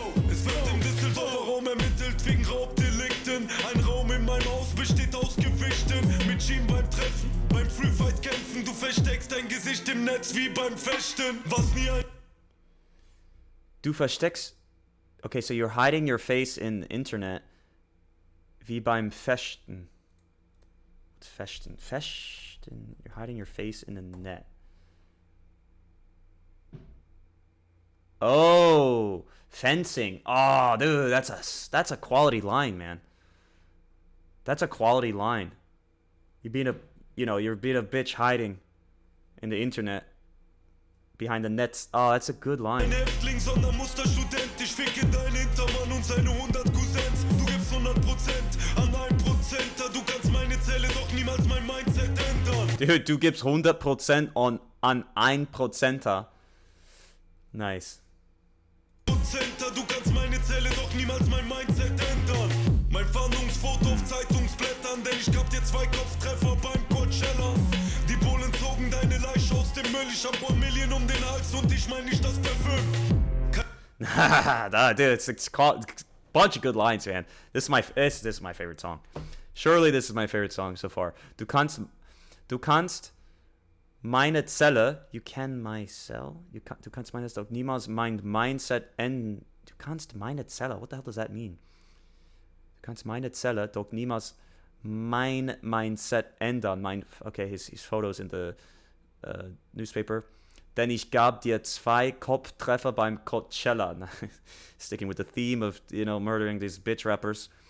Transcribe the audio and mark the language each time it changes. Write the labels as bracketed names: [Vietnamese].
[German] Es wird im Düsseldorfer Raum ermittelt wegen Raubdelikten. Ein Raum in meinem Haus besteht aus Gewichten. Mit Schienen beim Treffen, beim Freefight kämpfen. Du versteckst dein Gesicht im Netz wie beim Fechten. Was nie ein... Du versteckst. [English] Okay, so you're hiding your face in the internet. [German] Wie beim Fechten. [English] What's Fechten? Fechten. You're hiding your face in the net. Oh, fencing. Oh, dude, that's a quality line, man. That's a quality line. You're being a bitch hiding in the internet behind the nets. Oh, that's a good line. [German] Ein Häftling, sondern Musterstudent. Ich ficke deinen Hintermann und seine 100 Cousins. Du gibst 100% an 1%. Du kannst meine Zelle doch niemals mein Mindset ändern. Dude, du gibst 100% an 1%er. Nice. Du kannst meine Zelle doch niemals mein Mindset ändern. Mein Fahndungsfoto auf Zeitungsblättern, denn ich gab dir 2 Kopftreffer beim Coachella. Die Bullen zogen deine Leiche aus dem Müll. Ich hab 1 Million um den Hals und ich mein nicht das Parfüm. [English] Dude, it's a bunch of good lines, man. This is my favorite song. Surely this is my favorite song so far. [German] Du kannst meine Zelle, [English] you can my cell, [German] du kannst meine Zelle, niemals mein Mindset enden. Du kannst meine Zelle, [English] what the hell does that mean? [German] Du kannst meine Zelle doch niemals mein Mindset ändern. [English] Okay, his photos in the newspaper. [German] Denn ich gab dir 2 Kopftreffer beim Coachella. [English] Sticking with the theme of, murdering these bitch rappers.